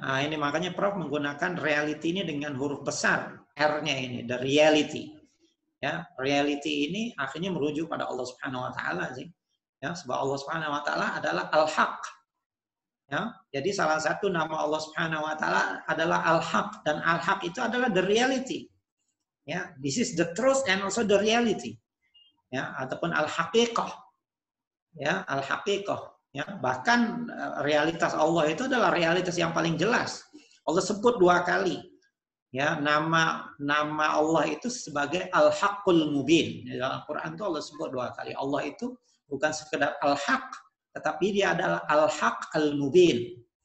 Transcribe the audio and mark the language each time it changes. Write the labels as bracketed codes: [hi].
[id] Nah, ini makanya Prof menggunakan reality ini dengan huruf besar, R-nya ini, [en] the reality, [id] ya. Reality ini akhirnya merujuk pada Allah Subhanahu Wa Taala sih, ya, sebab Allah Subhanahu Wa Taala adalah al-haq. Ya, jadi salah satu nama Allah Subhanahu Wa Taala adalah Al-Haq, dan Al-Haq itu adalah [en] the reality. Ya, this is the truth and also the reality. [id] Ya, ataupun Al-Haqiqah. Ya, Al-Haqiqah. Ya, bahkan realitas Allah itu adalah realitas yang paling jelas. Allah sebut 2 kali. Ya, nama Allah itu sebagai Al-Haqqul Mubin. Dalam Al-Qur'an itu Allah sebut 2 kali. Allah itu bukan sekedar Al-Haq, tetapi dia adalah Al-Haq Al-Mubin.